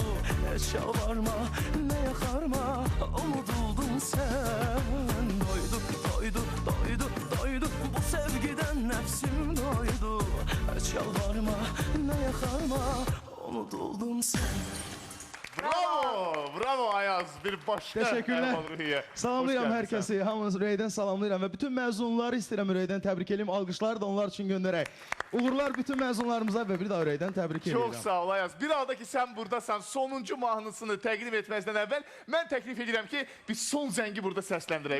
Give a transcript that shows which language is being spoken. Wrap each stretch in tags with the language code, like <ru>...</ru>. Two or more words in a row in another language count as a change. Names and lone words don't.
<tr>hiç yalvarma, ne yakarma, unutuldun sen. Doydu, doydu, doydu, doydu, bu sevgiden nefsim doydu. Hiç yalvarma, ne yakarma, unutuldun sen. Bravo, bravo Ayaz, bir başka Teşekkürler. əhval-ruhiyyə.</tr> <az>Salamlayıram hər kəsi, hamınız ürəkdən salamlayıram və bütün məzunları istəyirəm ürəkdən təbrik edeyim. Alqışlar da onlar üçün göndərək. Uğurlar bütün məzunlarımıza və bir daha ürəkdən təbrik edirəm.</az> <tr>Çok sağ ol Ayaz.</tr> <az>Bir anda ki sen buradasan, sonuncu mahnısını təqdim etməzdən əvvəl mən təklif edirəm ki biz son zəngi burada səsləndirək.</az>